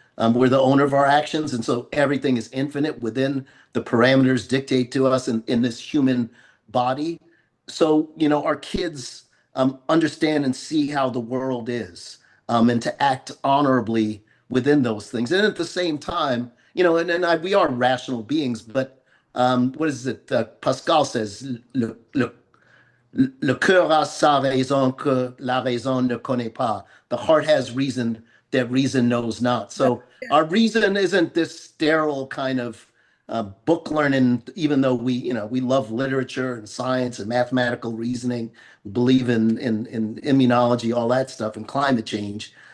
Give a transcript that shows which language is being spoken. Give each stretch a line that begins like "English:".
English: We're the owner of our actions, and so everything is infinite within the parameters dictate to us in this human body. So, our kids understand and see how the world is, and to act honorably within those things. And at the same time, we are rational beings, but what is it? Pascal says,
French: le cœur a sa raison que la raison ne connaît pas.
English: The heart has reason that reason knows not. Yeah. So our reason isn't this sterile kind of book learning, even though we love literature and science and mathematical reasoning, we believe in immunology, all that stuff, and climate change.